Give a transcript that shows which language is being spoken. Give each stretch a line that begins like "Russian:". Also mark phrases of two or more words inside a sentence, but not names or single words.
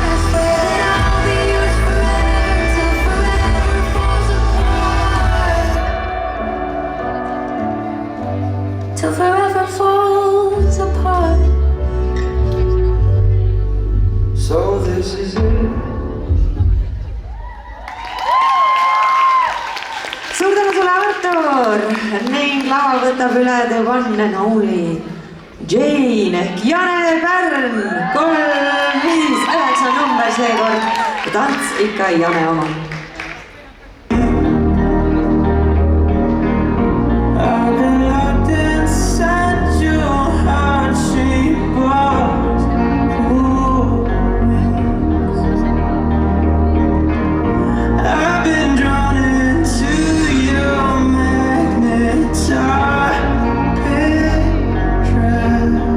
English: I swear that I'll be yours forever till forever falls apart. Till forever falls apart. So this is it.
Estonian: Suur tänu sulle, Artur! Ning lava võtab üle
English: the one and only
Estonian: Jane ehk Jane Pärn. 3, 5, 9 number seekord. Tants ikka Jane oma.
English: I've been locked inside your heart-shaped box. I've been drawn into your magnetar picture.